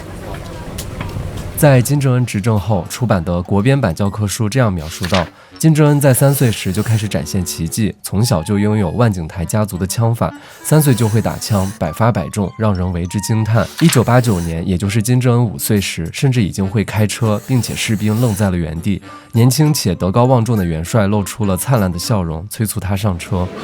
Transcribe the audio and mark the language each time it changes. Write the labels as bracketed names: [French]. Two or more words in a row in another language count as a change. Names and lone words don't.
[Chinese] 在金正恩執政後出版的國編版教科書這樣描述道：金正恩在3歲時就開始展現奇蹟，從小就擁有萬景台家族的槍法，3歲就會打槍，百發百中，讓人為之驚嘆。1989年，也就是金正恩5歲時，甚至已經會開車，並且士兵愣在了原地。年輕且德高望重的元帥露出了燦爛的笑容，催促他上車。